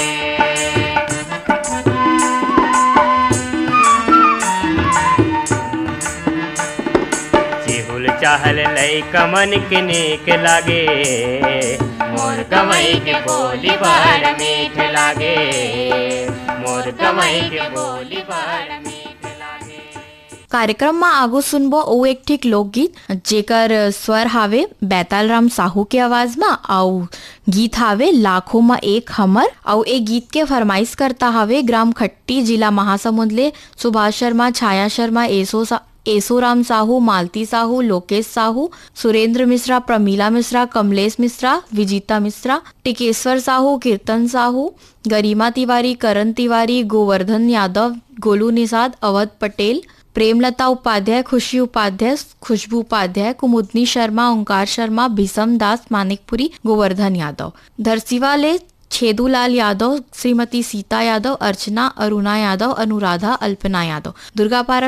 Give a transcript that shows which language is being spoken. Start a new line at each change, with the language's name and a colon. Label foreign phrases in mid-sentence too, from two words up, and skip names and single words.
Chhattisgarhi: चिहुल चाहल लइका मन के नीक लागे, मोर गवई के बोली बड़ मीठ लागे, मोर गवई के बोली बड़ मीठ लागे। कार्यक्रम में आगो सुनबो ओ एक ठीक लोकगीत जेकर स्वर हावे बैतालराम साहू के आवाज में, आउ गीत हावे लाखों में एक हमर। आउ ए गीत के फरमाइश करता हावे ग्राम खट्टी जिला महासमुंद ले सुभाष शर्मा, छाया शर्मा, एसोराम साहू, मालती साहू, लोकेश साहू, सुरेंद्र मिश्रा, प्रमीला मिश्रा, कमलेश मिश्रा, विजीता मिश्रा, टिकेश्वर साहू, कीर्तन साहू, गरिमा तिवारी, करण तिवारी, गोवर्धन यादव, गोलू निषाद, अवध पटेल, प्रेमलता उपाध्याय, खुशी उपाध्याय, खुशबू उपाध्याय, कुमुदनी शर्मा, ओंकार शर्मा, भीषम दास, मानिकपुरी, गोवर्धन यादव, धरसीवाले छेदूलाल यादव, श्रीमती सीता यादव, अर्चना, अरुणा यादव, अनुराधा, अल्पना यादव, दुर्गापारा,